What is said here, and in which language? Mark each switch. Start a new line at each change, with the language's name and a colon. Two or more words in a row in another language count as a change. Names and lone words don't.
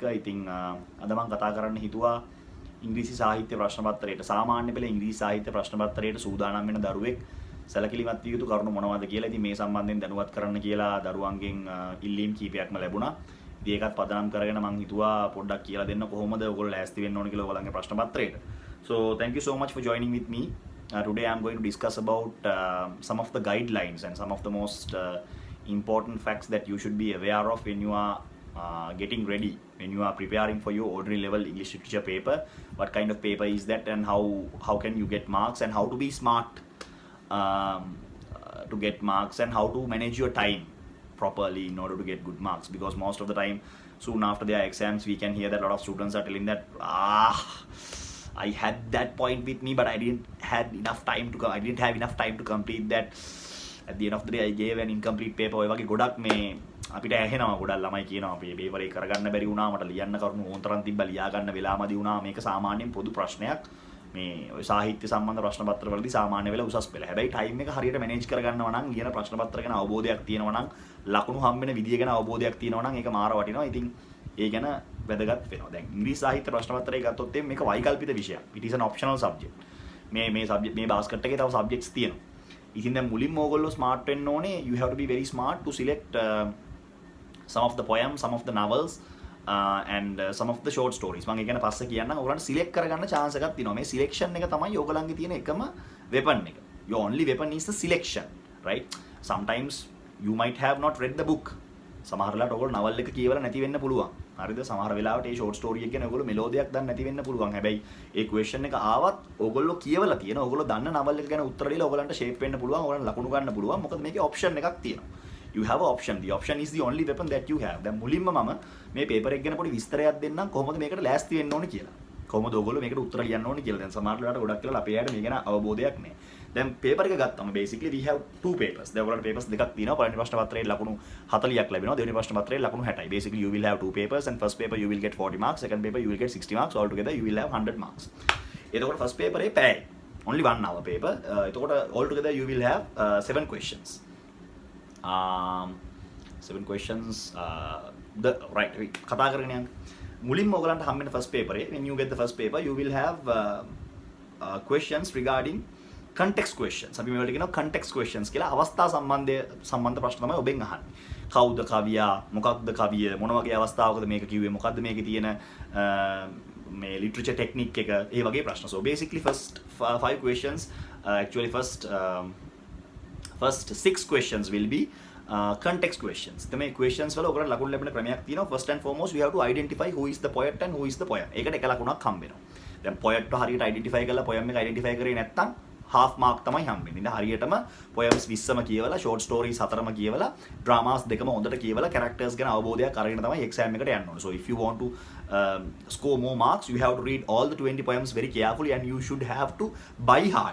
Sinhala: ඉතින් අද මම කතා කරන්න හිතුවා ඉංග්‍රීසි සාහිත්‍ය ප්‍රශ්න පත්‍රයට සාමාන්‍ය පෙළ ඉංග්‍රීසි සාහිත්‍ය ප්‍රශ්න පත්‍රයට සූදානම් වෙන දරුවෙක් සැලකිලිමත් විය යුතු කරුණු මොනවද කියලා. ඉතින් මේ සම්බන්ධයෙන් දැනුවත් කරන්න කියලා දරුවන්ගෙන් ඉල්ලීම් කීපයක්ම ලැබුණා. ඉතින් ඒකත් පදනම් කරගෙන මම හිතුවා පොඩ්ඩක් කියලා දෙන්න කොහොමද ඔයගොල්ලෝ ලෑස්ති වෙන්න ඕන කියලා ඔයගොල්ලන්ගේ ප්‍රශ්න පත්‍රයට.
English: So thank you so much for joining with me. Today I'm going to discuss about some of the guidelines and some of the most important facts that you should be aware of when you are getting ready, when you are preparing for your ordinary level English literature paper. What kind of paper is that, and how can you get marks, and how to be smart to get marks, and how to manage your time properly in order to get good marks. Because most of the time, soon after their exams, we can hear that a lot of students are telling that I had that point with me, but I didn't have enough time to complete that. At the end of the day, I gave an incomplete paper.
Sinhala: ඔය වගේ ගොඩක් මේ අපිට ඇහෙනවා, ගොඩක් ළමයි කියනවා අපි පේපර් එක කරගන්න බැරි වුණා, මට ලියන්න කරුණු ඕනතරම් තිබ්බා, ලියා ගන්න වෙලාවමදි වුණා. මේක සාමාන්‍යයෙන් පොදු ප්‍රශ්නයක්. මේ ඔය සාහිත්‍ය සම්බන්ධ ප්‍රශ්න පත්‍රවලදී සාමාන්‍ය වෙලා උසස් පෙළ. හැබැයි ටයිම් එක හරියට මැනේජ් කරගන්නවා නම්, ලියන ප්‍රශ්න පත්‍ර ගැන අවබෝධයක් තියෙනවා නම්, ලකුණු හම්බෙන විදිය ගැන අවබෝධයක් තියෙනවා නම් ඒක මාර වටිනවා. ඉතින් ඒ ගැන වැදගත් වෙනවා. දැන් ඉංග්‍රීසි සාහිත්‍ය ප්‍රශ්න පත්‍රය ගත්තොත් මේක වෛකල්පික විෂයක්.
English: It is an optional subject.
Sinhala: මේ subject මේ basket එකේ තව subjects තියෙනවා. ඉතින් දැන් මුලින්ම ඕගොල්ලෝ smart වෙන්න ඕනේ.
English: You have to be very smart to select some of the poems, some of the novels and some of the short stories.
Sinhala: මම ඒක ගැන පස්සේ කියන්නම්. ඔයගොල්ලන්ට select කරගන්න chance එකක් තියෙනවා. මේ selection එක තමයි ඔයගොල්ලන්ගේ තියෙන එකම weapon එක.
English: Your only weapon is the selection, right? Sometimes you might have not read the book.
Sinhala: සමහර වෙලාවට ඔයගොල්ලෝ novel එක කියවලා නැති වෙන්න පුළුවන්. හරිද? සමහර වෙලාවට මේ
English: short story
Sinhala: එක ගැන ඔයගොල්ලෝ මෙලෝදියක් දන්නේ නැති වෙන්න පුළුවන්. හැබැයි ඒ question එක ආවත් ඔයගොල්ලෝ කියවලා තියෙන, ඔයගොල්ලෝ දන්න novel එක ගැන උත්තර දීලා ඔයගොල්ලන්ට shape වෙන්න පුළුවන්, ඔයගොල්ලන්ට ලකුණු ගන්න පුළුවන්. මොකද මේකේ option එකක් තියෙනවා.
English: You have an option. The option is the only weapon that you have.
Sinhala: දැන් මුලින්ම මම මේ paper එක ගැන පොඩි විස්තරයක් දෙන්නම් කොහොමද මේකට ලෑස්ති වෙන්න ඕනේ කියලා. කොහොමද ඔයගොල්ලෝ මේකට උත්තර ලියන්න ඕනේ කියලා. දැන් සමහර වෙලාවට ගොඩක් කියලා අපේ ඇයට මේ ගැන අවබෝධයක් නැහැ.
English: දැන් paper එක ගත්තම basically we have two papers.
Sinhala: දැන් ඔයගොල්ලන්ට papers දෙකක් තියෙනවා. පළවෙනි ප්‍රශ්න පත්‍රයේ ලකුණු 40ක් ලැබෙනවා. දෙවෙනි ප්‍රශ්න පත්‍රයේ ලකුණු 60යි.
English: Basically you will have two papers, and first paper you will get 40 marks, second paper you will get 60 marks. Altogether you will have 100 marks.
Sinhala: එතකොට
English: first paper
Sinhala: එකේ පැය.
English: Only 1 hour paper. එතකොට altogether you will have 7 questions. 7 questions. Right.
Sinhala: කතා කරගෙන යන්න. මුලින්ම ඔයගලන්ට හම්බෙන
English: first paper
Sinhala: එකේ,
English: when you get the first paper you will have questions regarding context questions.
Sinhala: අපි මේවලට කියනවා
English: context questions
Sinhala: කියලා. අවස්ථා සම්බන්ධ ප්‍රශ්න තමයි ඔබෙන් අහන්නේ. කවුද කවියා? මොකක්ද කවිය? මොන වගේ අවස්ථාවකද මේක කිව්වේ? මොකක්ද මේකේ තියෙන මේ
English: literature technique
Sinhala: එක? ඒ වගේ ප්‍රශ්න.
English: So basically first 5 questions, actually first 6 questions will be context questions.
Sinhala: මේ questions වල ඔයගොල්ලෝ ලකුණු ලැබෙන ක්‍රමයක් තියෙනවා.
English: First and foremost we have to identify who is the poet and who is the poem.
Sinhala: ඒකට එක ලකුණක් හම්බ වෙනවා. දැන් poet එක හරියට identify කරලා poem එක identify කරේ නැත්නම්
English: half mark
Sinhala: තමයි හම්බෙන්නේ. ඉතින් හරියටම poems 20ම කියවලා,
English: short stories
Sinhala: 4ම කියවලා, dramas දෙකම හොඳට කියවලා, characters ගැන අවබෝධයක් අරගෙන තමයි exam එකට යන්න ඕනේ.
English: So if you want to score more marks, you have to read all the 20 poems very carefully, and you should have to by heart.